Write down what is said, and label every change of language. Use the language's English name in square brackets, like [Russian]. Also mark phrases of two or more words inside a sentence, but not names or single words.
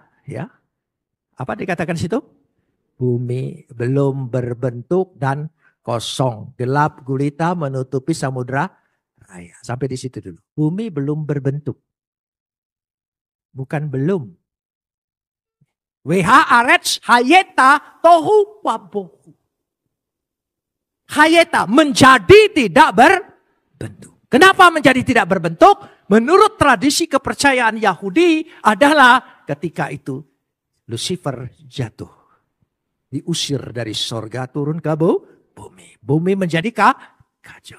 [Indonesian] Ya, apa dikatakan situ? Bumi belum berbentuk dan kosong, gelap gulita menutupi samudra raya. Sampai di situ dulu. Bumi belum berbentuk. Bukan belum. [Hebrew] והארץ היתה תהו ובהו. [Indonesian] Hayeta menjadi tidak berbentuk. Kenapa menjadi tidak berbentuk? Menurut tradisi kepercayaan Yahudi adalah ketika itu Lucifer jatuh. Diusir dari sorga turun ke bumi. Bumi menjadi kacau.